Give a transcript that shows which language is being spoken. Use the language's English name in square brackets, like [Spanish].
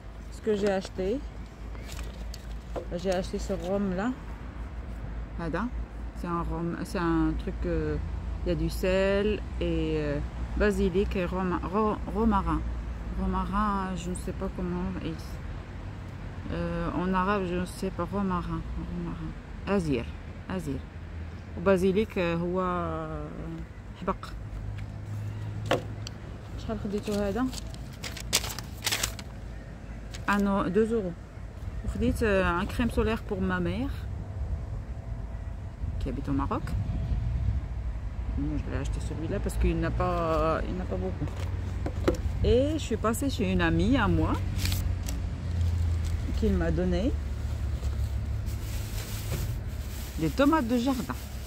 [French] Ce que j'ai acheté ce rhum là, c'est un rhum, c'est un truc, il y a du sel et basilic et romarin, je ne sais pas comment, en arabe je ne sais pas, romarin, azir, [Arabic] وبازيليك هو حبق. شحال خديتو هذا؟ 2 euros. [French] خديت un crème solaire pour ma mère qui habite au Maroc. Moi, je vais acheter celui-là parce qu'il n'a pas beaucoup. Et je suis passée chez une amie à moi qui m'a donné des tomates de jardin.